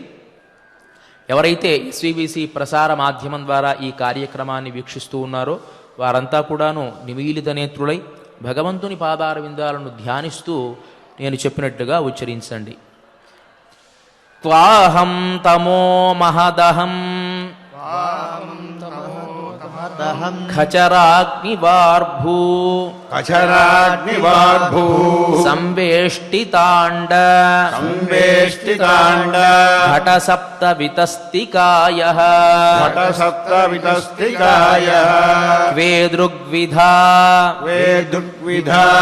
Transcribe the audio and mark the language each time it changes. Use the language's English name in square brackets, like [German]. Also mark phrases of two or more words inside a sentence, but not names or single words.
[Telugu] ఎవరైతే ఎస్వీబీసీ ప్రసార మాధ్యమం ద్వారా ఈ కార్యక్రమాన్ని వీక్షిస్తూ ఉన్నారో వారంతా కూడాను నిమీలిత నేత్రులై భగవంతుని పాదార విందాలను ధ్యానిస్తూ నేను చెప్పినట్టుగా ఉచ్చరించండి. [Sanskrit] త్వాహం తమో మహదహం ఖచరాగ్నివార్భూ अचराग्निवाग्भूः संवेष्टिताण्ड संवेष्टिताण्ड घटसप्तवितस्तिकायः घटसप्तवितस्तिकायः द्वे दृग्विधा वेदुग्विधा